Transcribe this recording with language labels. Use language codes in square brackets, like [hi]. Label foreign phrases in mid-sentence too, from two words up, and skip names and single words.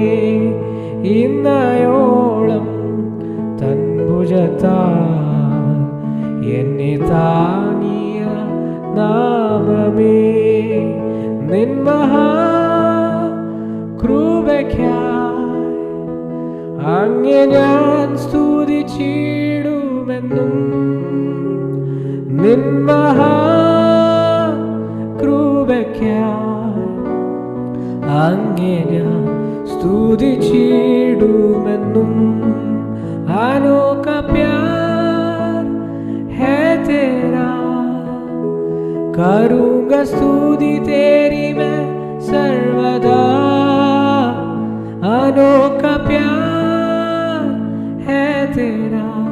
[ml] ഇന്നയോളം തൻ ഭുജത്താൽ എന്നെ താങ്ങിയ നാമമേ നിൻ മഹാകൃപയ്ക്കായി അങ്ങേ ഞാൻ സ്തുതിച്ചിടുമെന്നും നിൻ മഹാകൃപയ്ക്കായി അങ്ങേ ഞാൻ സ്തുതിച്ചിടുമെന്നും [hi] അനോഖ प्यार है तेरा करूँगा स्तुति तेरी मैं सर्वदा अनोखा प्यार है तेरा